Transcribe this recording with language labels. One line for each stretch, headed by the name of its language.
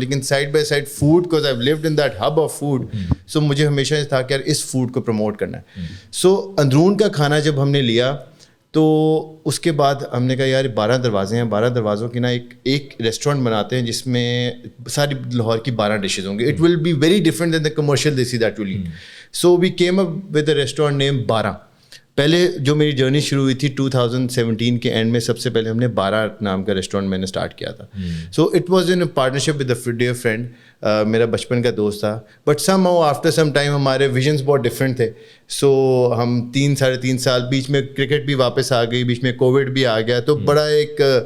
English: لیکن side by side food, because I have lived in that hub of food, so
Urdu: مجھے ہمیشہ تھا کہ یار اس فوڈ کو پروموٹ کرنا ہے. سو اندرون کا کھانا جب ہم نے لیا تو اس کے بعد ہم نے کہا یار 12 دروازے ہیں, 12 دروازوں کی نا ایک ریسٹورینٹ بناتے ہیں جس میں ساری لاہور کی 12 ڈشز ہوں گے.
English: It will be very different than the commercial desi that will eat. So we came up with a restaurant name 12.
Urdu: پہلے جو میری جرنی شروع ہوئی تھی 2017 کے اینڈ میں, سب سے پہلے ہم نے 12 نام کا ریسٹورینٹ میں نے اسٹارٹ کیا تھا.
English: so it was in partnership with a dear friend,
Urdu: میرا بچپن کا دوست تھا.
English: but somehow after some time
Urdu: ہمارے ویژنس بہت ڈفرینٹ تھے. سو ہم 3-3.5 سال, بیچ میں کرکٹ بھی واپس آ گئی, بیچ میں کووڈ بھی آ گیا, تو بڑا ایک